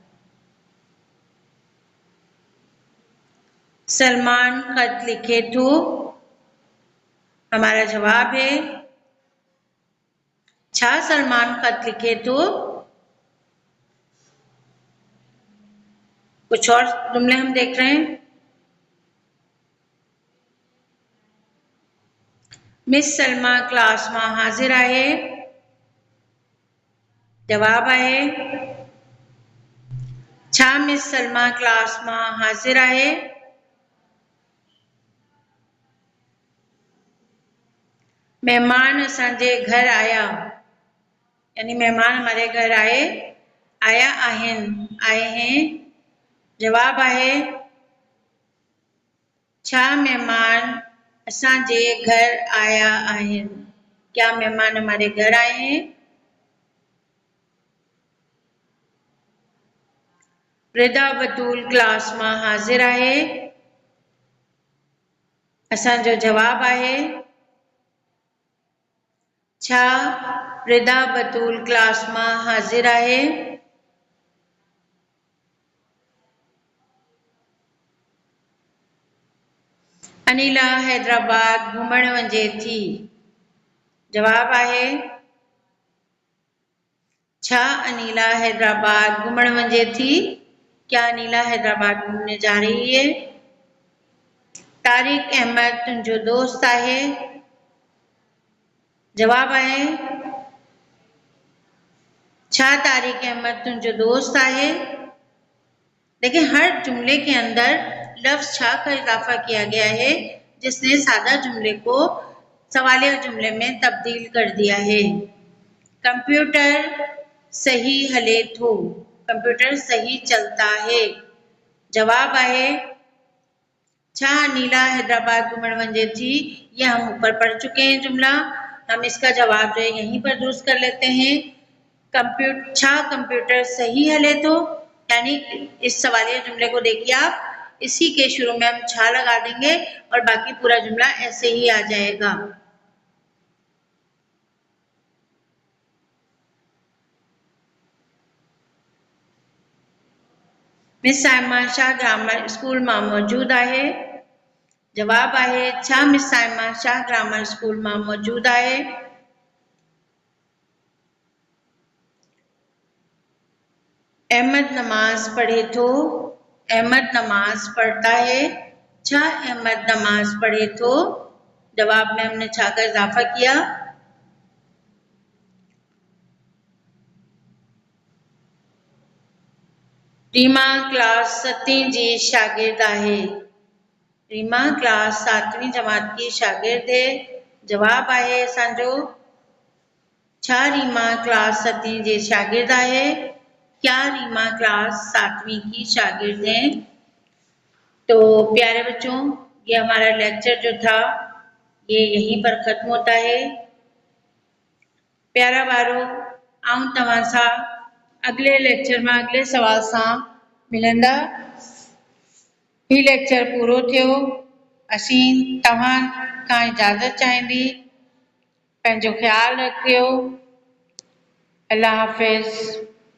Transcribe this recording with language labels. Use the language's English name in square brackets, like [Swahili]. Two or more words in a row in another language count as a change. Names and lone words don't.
[Sindhi] सलमान खत लिखे तो [Urdu] ہمارا جواب ہے [Sindhi] छा सलमान खत लिखे तो। [Urdu] کچھ اور جملے ہم دیکھ رہے ہیں. [Sindhi] मिस सलमा क्लास में हाजिर आहे। जवाब आहे छा मिस सलमा क्लास में हाजिर आहे। मेहमान असांजे घर आया, [Urdu] یعنی مہمان ہمارے گھر آیا آئے ہیں. [Sindhi] जवाब आहे छा मेहमान असांजे घर आया आहिन। [Urdu] کیا مہمان ہمارے گھر آئے ہیں. [Sindhi] रिदा बतूल क्लास में हाजिर आहे। असांजो जवाब आहे छा रिदा बतूल क्लास में हाजिर आहे। अनिला हैदराबाद घुमण वञे थी। जवाब आहे छा अनिला हैदराबाद घुमण वञे थी। [Urdu] کیا انیلا حیدرآباد گھومنے جا رہی ہے. [Sindhi] तारिक अहमद तुंहिंजो दोस्त आहे। जवाब आहे छा तारिक अहमद तुंहिंजो दोस्त आहे। [Urdu] لیکن ہر جملے کے اندر لفظ چھا کا اضافہ کیا گیا ہے جس نے سادہ جملے کو سوالیہ جملے میں تبدیل کر دیا ہے. [Sindhi] कंप्यूटर सही हले थो। [Urdu] کمپیوٹر صحیح چلتا ہے. [Sindhi] जवाब आहे छा अनिला हैदराबाद घुमण वञे थी। [Urdu] یہ ہم اوپر پڑھ چکے ہیں جملہ۔ ہم اس کا جواب جو ہے یہیں پر درست کر لیتے ہیں. [Sindhi] कंप्यूटर सही हले तो, [Urdu] یعنی اس سوالیہ جملے کو دیکھیے آپ، اسی کے شروع میں ہم چھا لگا دیں گے اور باقی پورا جملہ ایسے ہی آ جائے گا. [Sindhi] मिस साइमा शाह ग्रामर स्कूल में मौजूद आहे। जवाब आहे छा मिस साइमा शाह ग्रामर स्कूल में मौजूद आहे। अहमद नमाज पढ़े तो। [Urdu] احمد نماز پڑھتا ہے. [Sindhi] छा अहमद नमाज पढ़े तो। [Urdu] جواب میں ہم نے چھا کا اضافہ کیا. [Sindhi] रीमा क्लास 7वीं जी शागिर्द आहे। [Urdu] ریما کلاس 7ویں جماعت کی شاگرد ہے. [Sindhi] जवाब आहे असांजो छा रीमा क्लास 7वीं जी शागिर्द आहे। [Urdu] کیا ریما کلاس 7ویں کی شاگرد ہے. تو پیارے بچوں، یہ ہمارا لیکچر جو تھا یہ یہیں پر ختم ہوتا ہے. [Sindhi] प्यारा बारो, आऊं तव्हां सां अगले लेक्चर में अगले सवाल सां मिलंदा। ही लेक्चर पूरो थियो। असीं तव्हां खां इजाज़त चाहींदी। पंहिंजो ख्याल रखियो। अल्लाह हाफ़िज़।